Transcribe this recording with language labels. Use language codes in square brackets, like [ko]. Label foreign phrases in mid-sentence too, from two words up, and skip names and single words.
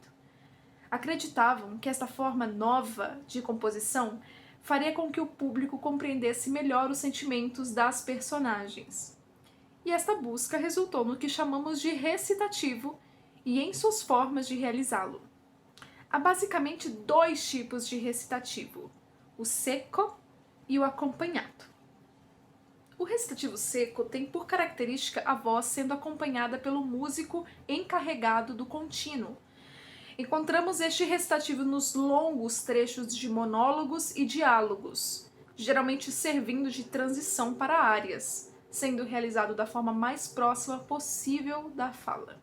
[pt] Acreditavam que esta forma nova de composição faria com que o público compreendesse melhor os sentimentos das personagens. E esta busca resultou no que chamamos de recitativo e em suas formas de realizá-lo. Há basicamente 2 tipos de recitativo: o secco e o accompagnato. O recitativo secco tem por característica a voz sendo acompanhada pelo músico encarregado do contínuo. Encontramos este recitativo nos longos trechos de monólogos e diálogos, geralmente servindo de transição para áreas, sendo realizado da forma mais próxima possível da fala.